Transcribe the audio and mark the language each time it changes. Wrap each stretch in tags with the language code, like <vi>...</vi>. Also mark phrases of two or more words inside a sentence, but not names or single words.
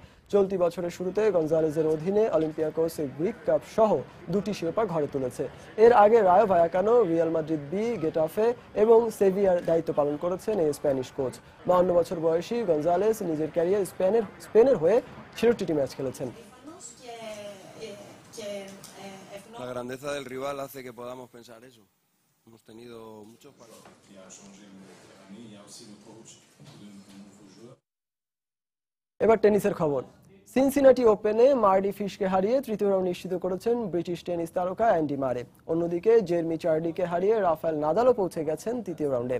<bn>চলতি বছরের শুরুতে গঞ্জালেসের অধীনে অলিম্পিয়াকোস গ্রিক কাপ সহ 2টি শিরোপা ঘরে তুলেছে। এর আগে রায়ো ভায়াকানো, রিয়াল মাদ্রিদ বি, গেটাফে এবং সেভিয়ার দায়িত্ব পালন করেছেন এই স্প্যানিশ কোচ। 52 বছর বয়সী গঞ্জালেস নিজের ক্যারিয়ার স্পেনের হয়ে 66টি ম্যাচ খেলেছেন।</bn> <es>La grandeza del rival hace que podamos pensar eso. Hemos tenido muchos partidos.</es> <bn>এবার টেনিসের খবর। সিনসিনাটি ওপেনে মার্ডি ফিশকে হারিয়ে তৃতীয় রাউন্ড নিশ্চিত করেছেন ব্রিটিশ টেনিস তারকা অ্যান্ডি মারে। অন্যদিকে জেরমি চার্ডিকে হারিয়ে রাফায়েল নাদালও পৌঁছে গেছেন তৃতীয় রাউন্ডে।</bn>